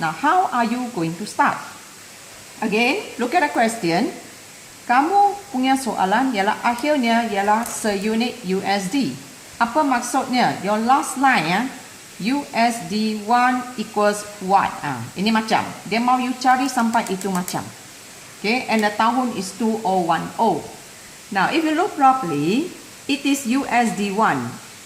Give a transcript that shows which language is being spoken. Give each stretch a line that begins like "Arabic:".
English: Now, how are you going to start? Again, look at the question.
Malay: Kamu punya soalan ialah akhirnya ialah seunit USD. Apa maksudnya?
English: Your last line ya. USD 1 equals what?
Malay: Ini macam. Dia mau you cari sampai itu macam.
English: Okay, and the tahun is 2010. Now, if you look properly, it is USD 1.